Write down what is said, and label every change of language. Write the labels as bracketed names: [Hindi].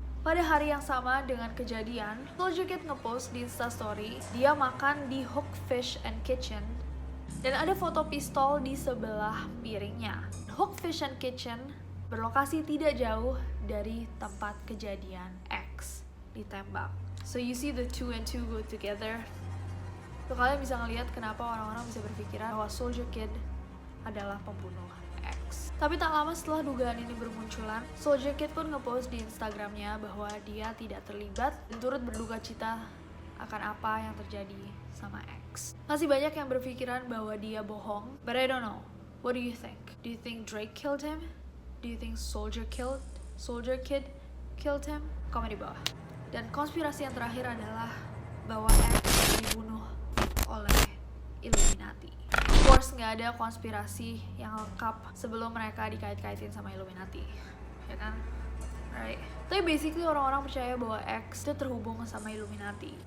[Indonesian] Pada hari yang sama dengan kejadian, Soldier Kid ngepost di Instastory dia makan di Hook Fish and Kitchen dan ada foto pistol di sebelah piringnya. Hook Fish and Kitchen berlokasi tidak jauh dari tempat kejadian X ditembak. [English] So you see the 2 and 2 go together. [Indonesian] So kalian bisa ngelihat kenapa orang-orang bisa berpikiran bahwa Soldier Kid adalah pembunuh X. Tapi tak lama setelah dugaan ini bermunculan, Soldier Kid pun ngepost di Instagramnya bahwa dia tidak terlibat dan turut berduka cita akan apa yang terjadi sama X. Masih banyak yang berpikiran bahwa dia bohong, [English] but I don't know. What do you think? Do you think Drake killed him? Do you think Soldier Kid killed him? [Indonesian] Komen di bawah. Dan konspirasi yang terakhir adalah bahwa X dibunuh oleh Illuminati. [English] Of course [Indonesian] nggak ada konspirasi yang lengkap sebelum mereka dikait-kaitin sama Illuminati, ya kan? [English] Right. [Indonesian] Tapi basically orang-orang percaya bahwa X itu terhubung sama Illuminati.